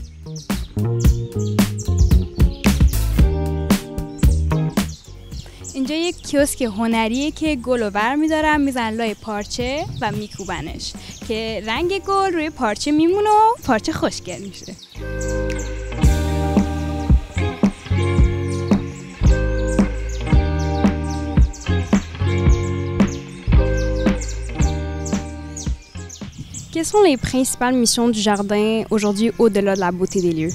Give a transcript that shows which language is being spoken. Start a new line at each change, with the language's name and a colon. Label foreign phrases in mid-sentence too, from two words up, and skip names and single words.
Persian: اینجا یک کیوسک هنریه که گل رو برمی‌دارن میزنن لای پارچه و میکوبنش که رنگ گل روی پارچه میمونه و پارچه خوشگل میشه.
French: Quelles sont les principales missions du jardin aujourd'hui au-delà de la beauté des lieux?